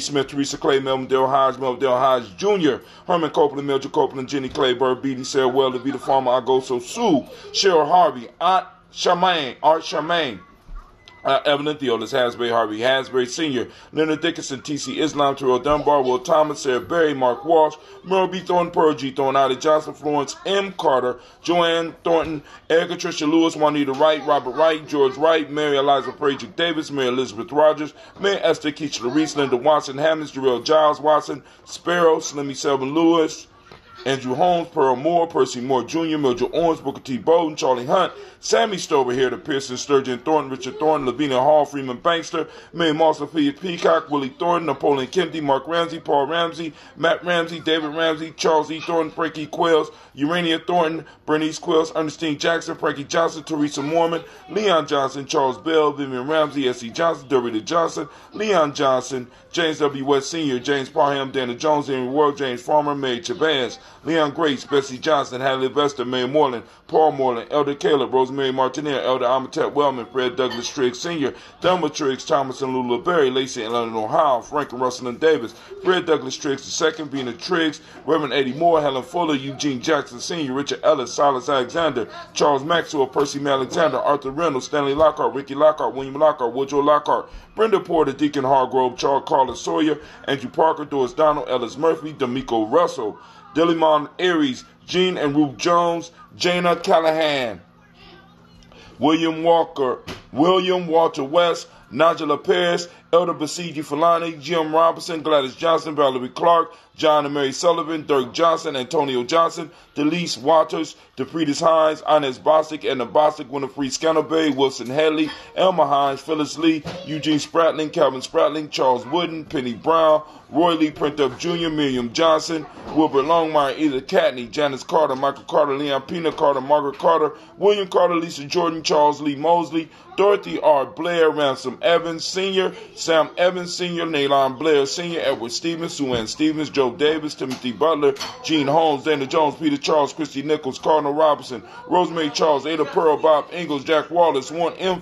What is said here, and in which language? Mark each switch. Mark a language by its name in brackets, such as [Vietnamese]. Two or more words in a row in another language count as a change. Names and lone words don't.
[English] Smith, Teresa Clay, Melvin Dale Hodge Jr., Herman Copeland, Mildred Copeland, Jenny Clay, Bird Beatty, Sarah Welder, Vita Farmer, Agoso Sue, Cheryl Harvey, Art Charmaine, Evelyn Theodis, Hasbury, Harvey Hasbury Sr., Leonard Dickinson, T.C. Islam, Terrell Dunbar, Will Thomas, Sarah Berry, Mark Walsh, Merle B. Thornton, Pearl G. Thornton, Ida Johnson, Florence M. Carter, Joanne Thornton, Erica Tricia Lewis, Juanita Wright, Robert Wright, George Wright, Mary Eliza Prager Davis, Mary Elizabeth Rogers, Mary Esther Keach Larice, Linda Watson, Hammonds, Jarrell Giles Watson, Sparrow, Slimmy Selvin Lewis, Andrew Holmes, Pearl Moore, Percy Moore Jr., Mildred Owens, Booker T. Bowden, Charlie Hunt, Sammy Stover here to Pearson, Sturgeon Thornton, Richard Thornton, Lavinia Hall, Freeman Bankster, Mary Moss, Sophia Peacock, Willie Thornton, Napoleon Kennedy, Mark Ramsey, Paul Ramsey, Matt Ramsey, David Ramsey, Charles E. Thornton, Frankie Quells, Urania Thornton, Bernice Quells, Ernestine Jackson, Frankie Johnson, Teresa Mormon, Leon Johnson, Charles Bell, Vivian Ramsey, S.E. Johnson, Dorita Johnson, Leon Johnson, James W. West Sr., James Parham, Dana Jones, Henry Ward, James Farmer, Mary Chavez, Leon Grace, Bessie Johnson, Hadley Vester, Mary Moreland, Paul Moreland, Elder Caleb, Rosemary Martinez, Elder Amatet Wellman, Fred Douglas Triggs Sr., Thelma Triggs, Thomas and Lula Berry, Lacey and Leonard Ohio, Frank and Russell and Davis, Fred Douglas Triggs II, Vina Triggs, Reverend Eddie Moore, Helen Fuller, Eugene Jackson Sr., Richard Ellis, Silas Alexander, Charles Maxwell, Percy Alexander, Arthur Reynolds, Stanley Lockhart, Ricky Lockhart, William Lockhart, Woodrow Lockhart, Brenda Porter, Deacon Hargrove, Charles Carlos Sawyer, Andrew Parker, Doris Donald, Ellis Murphy, D'Amico Russell, Dillimon Aries, Jean and Ruth Jones, Jana Callahan, William Walter West, Nigella Paris, Elder Basiji Falani, Jim Robinson, Gladys Johnson, Valerie Clark, John and Mary Sullivan, Dirk Johnson, Antonio Johnson, Delise Waters, DePretis Hines, Inez Bostic, Edna Bostic, Winifred Scannabay, Wilson Hadley, Elma Hines, Phyllis Lee, Eugene Spratling, Calvin Spratling, Charles Wooden, Penny Brown, Roy Lee Printup Jr., Miriam Johnson, Wilbur Longmire, Edith Catney, Janice Carter, Michael Carter, Leon Pina Carter, Margaret Carter, William Carter, Lisa Jordan, Charles Lee Mosley, Dorothy R. Blair, Ransom Evans Sr., Sam Evans Sr., Naylon Blair Sr., Edward Stevens, Sue Ann Stevens, Joe Davis, Timothy Butler, Gene Holmes, Dana Jones, Peter Charles, Christy Nichols, Cardinal Robinson, Rosemary Charles, Ada Pearl, Bob Ingalls, Jack Wallace, Warren M.